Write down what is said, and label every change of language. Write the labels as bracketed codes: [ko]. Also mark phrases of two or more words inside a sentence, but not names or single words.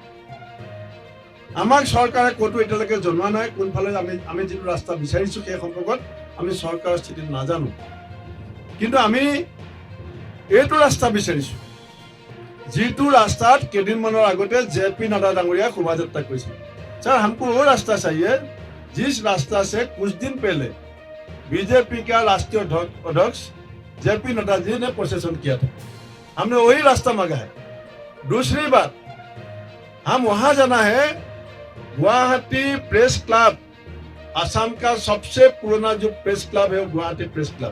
[as] আমাক চৰকাৰে ক'তো এতিয়ালৈকে জনোৱা নাই কোনফালে আমি যিটো ৰাস্তা বিচাৰিছোঁ সেই সম্পৰ্কত আমি চৰকাৰৰ স্থিতি নাজানো, কিন্তু আমি এইটো ৰাস্তা বিচাৰিছোঁ যিটো ৰাস্তাত কেইদিনমানৰ আগতে জেপি নাড্ডা ডাঙৰীয়া শোভাযাত্ৰা কৰিছিল। [hi] सर हमको वो रास्ता चाहिए जिस रास्ता से कुछ दिन पहले बीजेपी का राष्ट्रीय अध्यक्ष जेपी नड्डा जी ने प्रोसेसन किया था। हमने वही रास्ता मांगा है। दूसरी बात, हम वहां जाना है, गुवाहाटी प्रेस क्लब, असम का सबसे पुराना जो प्रेस क्लब है वो गुवाहाटी प्रेस क्लब।